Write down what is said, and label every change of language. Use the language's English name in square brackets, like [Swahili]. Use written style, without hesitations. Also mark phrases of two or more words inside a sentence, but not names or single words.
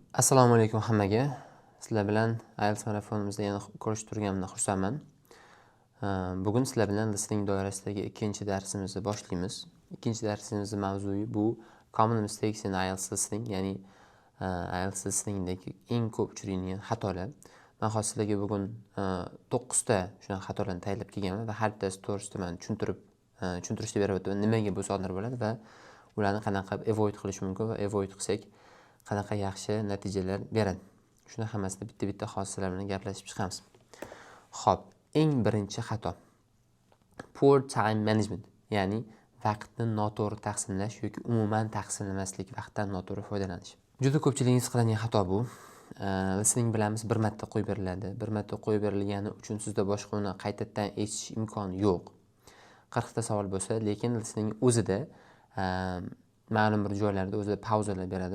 [Uzbek] Assalomu alaykum hammaga. Sizlar bilan IELTS marafonimizda yana ko'rishib turganimdan xursandman. Bugun sizlar bilan listening doirasidagi ikkinchi darsimizni boshlaymiz. Ikkinchi darsimizning mavzui bu [English] common mistakes in IELTS listening, [Uzbek] ya'ni IELTS listeningdagi eng ko'p uchraydigan xatolar. Men hozir sizlarga bugun 9 ta shunaqa xatolarni tayyorlab kelganman va har bittasi to'g'risida men tushuntirishni berib o'taman. Nimaga bu sodir bo'ladi va ularni qanaqa avoid qilish mumkin va avoid qilsak qanaqa yaxshi natijalar beradi. Shuni hammasini bitta-bitta xossalar bilan gaplashib chiqamiz. Xo'p, eng birinchi xato. [English] Poor time management, [Uzbek] ya'ni vaqtni noto'g'ri taqsimlash yoki umuman taqsimlamaslik, vaqtdan noto'g'ri foydalanish. Juda ko'pchiligimiz qiladigan xato bu. Listening bilamiz, bir marta qo'yib beriladi. Bir marta qo'yib berilgani uchun sizda boshqa uni qaytadan eshitish imkoni yo'q. 40 ta savol bo'lsa, lekin listening o'zida ma'lum bir joylarda o'zida pauzalar beradi.